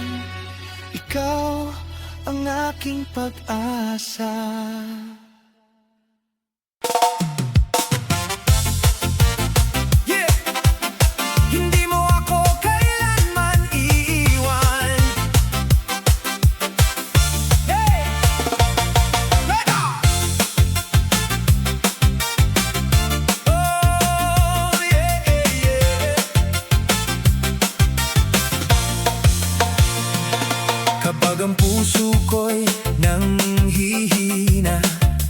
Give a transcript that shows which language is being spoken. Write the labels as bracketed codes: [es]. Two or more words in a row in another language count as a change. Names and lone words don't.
[tl] Ikaw ang aking pag-asa. [en] Yeah! [tl] Hindi mo ako kailanman iiwan. [en] Hey! Lego! Oh, yeah, yeah. [tl] Kapag ang puso ko'y nanghihina,